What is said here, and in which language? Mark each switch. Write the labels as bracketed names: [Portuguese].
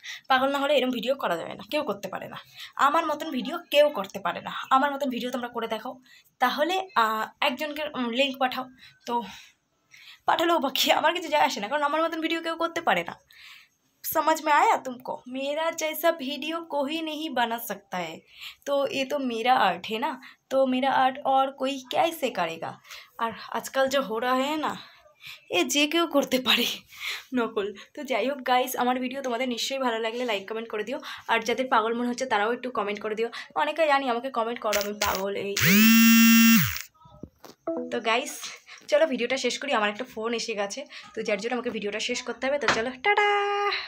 [Bangla] পাগল না হলে এরকম ভিডিও করা যাবে না, কেউ করতে পারে না। আমার মতন ভিডিও কেউ করতে পারে না। আমার মতন ভিডিও তোমরা করে দেখাও, তাহলে একজনকে লিঙ্ক পাঠাও। তো পাঠালেও বাকি আমার কিছু যায় আসে না, কারণ আমার মতন ভিডিও কেউ করতে পারে না। [Hindi] समझ में आया तुमको? मेरा जैसा वीडियो कोई नहीं बना सकता है। तो ये तो मेरा आर्ट है ना, तो मेरा आर्ट और कोई कैसे करेगा। और आजकल जो हो रहा है ना, [Bangla] এ যে কেউ করতে পারে নকল। তো যাই হোক গাইস, আমার ভিডিও তোমাদের নিশ্চয়ই ভালো লাগলে লাইক কমেন্ট করে দিও। আর যাদের পাগল মনে হচ্ছে তারাও একটু কমেন্ট করে দিও। অনেকে জানি আমাকে কমেন্ট করো আমি পাগল এই। তো গাইস চলো ভিডিওটা শেষ করি, আমার একটা ফোন এসে গেছে, তো যার জন্য আমাকে ভিডিওটা শেষ করতে হবে। তো চলো টাটা।